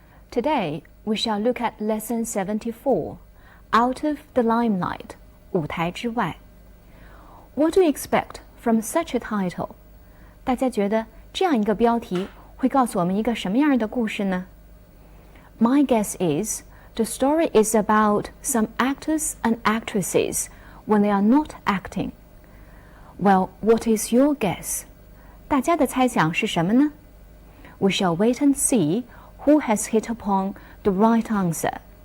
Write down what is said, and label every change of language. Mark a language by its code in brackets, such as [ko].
[en] Today, we shall look at Lesson 74, Out of the Limelight, [zh] 舞台之外. [en] What do you expect from such a title? [zh] 大家觉得这样一个标题会告诉我们一个什么样的故事呢？ [en] My guess is the story is about some actors and actresses when they are not acting. Well, what is your guess? [zh] 大家的猜想是什么呢？ [en] We shall wait and see who has hit upon the right answer.